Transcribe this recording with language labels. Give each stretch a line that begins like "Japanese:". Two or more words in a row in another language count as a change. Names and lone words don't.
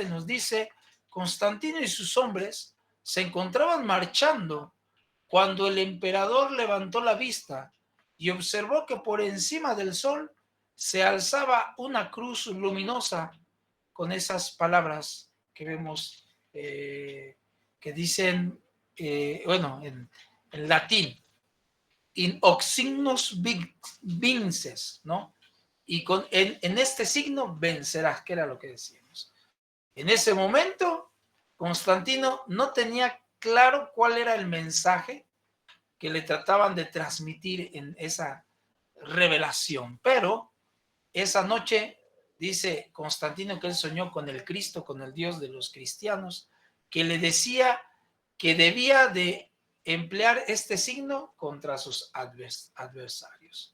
Spanish: nos dice: Constantino y sus hombres se encontraban marchando cuando el emperador levantó la vista y observó que por encima del sol se alzaba una cruz luminosa con esas palabras que vemos que dicen, bueno, en latín,
Latin: in hoc signos vinces,
Spanish: ¿no? Y en este signo vencerás, que era lo que decíamos. En ese momento, Constantino no tenía claro cuál era el mensaje que le trataban de transmitir en esa revelación, pero esa noche dice Constantino que él soñó con el Cristo, con el Dios de los cristianos, que le decía que debía de emplear este signo contra sus adversarios.